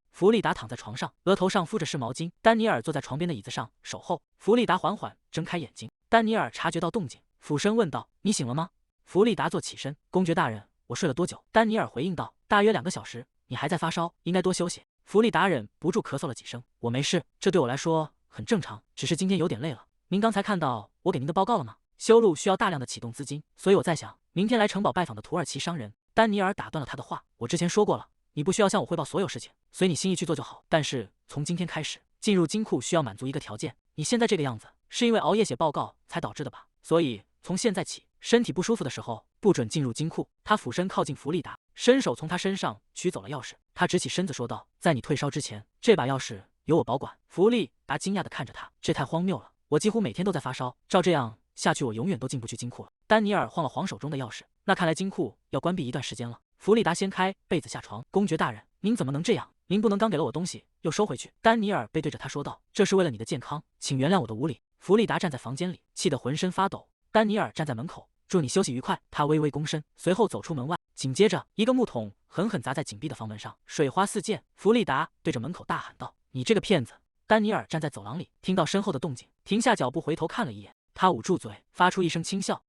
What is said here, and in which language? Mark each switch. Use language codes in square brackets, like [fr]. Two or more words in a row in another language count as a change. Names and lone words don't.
[zh] 弗利達躺在床上，額頭上敷着濕毛巾，丹尼爾坐在床邊的椅子上守候。弗利達緩緩睜開眼睛，丹尼爾察覺到動靜，俯身問道，你醒了嗎？弗利達坐起身，公爵大人，我睡了多久？丹尼爾回應道，大約2個小時。你還在發燒，應該多休息。弗利達忍不住咳嗽了幾聲，我沒事，這對我來說很正常，只是今天有點累了。您剛才看到我給您的報告了嗎？修路需要大量的啟動資金，所以我在想，明天來城堡拜訪的土耳其商人。丹尼爾打斷了他的話，我之前說過了，你不需要向我匯報所有事情，隨你心意去做就好。但是從今天開始，進入金庫需要滿足一個條件。你現在這個樣子，是因為熬夜寫報告才導致的吧？所以從現在起，身體不舒服的時候不准進入金庫。他俯身靠近弗利達，伸手從他身上取走了鑰匙。他直起身子說道，在你退燒之前，這把鑰匙由我保管。弗利達驚訝地看着他，這太荒謬了，我幾乎每天都在發燒，照這樣下去我永遠都進不去金庫了。丹尼爾晃了晃手中的鑰匙，那看來金庫要關閉一段時間了。弗利達掀開被子下床，公爵大人，您怎麼能這樣？您不能剛給了我東西又收回去。丹尼爾背對着他說道，這是為了你的健康，請原諒我的無禮。弗利達站在房間裡，氣得渾身發抖。丹尼爾站在門口，祝你休息愉快。他微微躬身，隨後走出門外。緊接着，一個木桶狠狠砸在緊閉的房門上，水花四濺。弗利達對着門口大喊道，你這個騙子！丹尼爾站在走廊裡，聽到身後的動靜，停下腳步回頭看了一眼，他捂住嘴，發出一聲輕笑。